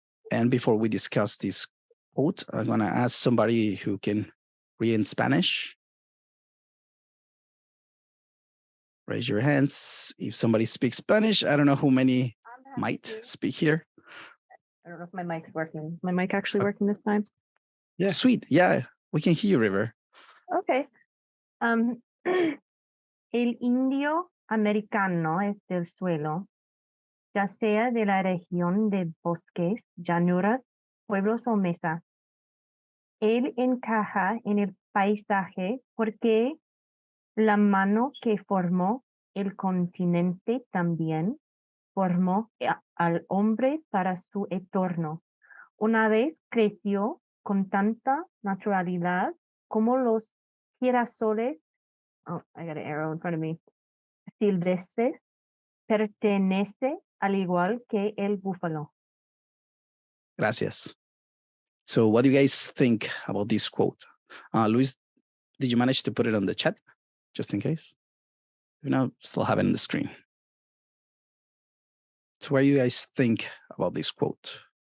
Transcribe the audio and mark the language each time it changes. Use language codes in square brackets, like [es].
[en] And before we discuss this quote, I'm going to ask somebody who can read in Spanish. Raise your hands if somebody speaks Spanish. I don't know how many might speak here. I don't know if my mic's working. My mic actually working this time? Yeah. Sweet. Yeah, we can hear you, River. Okay. [es] El indio americano es del suelo, ya sea de la región de bosques, llanuras, pueblos o mesas. Él encaja en el paisaje porque la mano que formó el continente también formó al hombre para su entorno. Una vez creció con tanta naturalidad como los girasoles, oh, I got an arrow in front of me, silvestres, pertenece al igual que el búfalo. [en] Gracias. So what do you guys think about this quote? Luis, did you manage to put it on the chat, just in case? If not, still have it on the screen. So what do you guys think about this quote?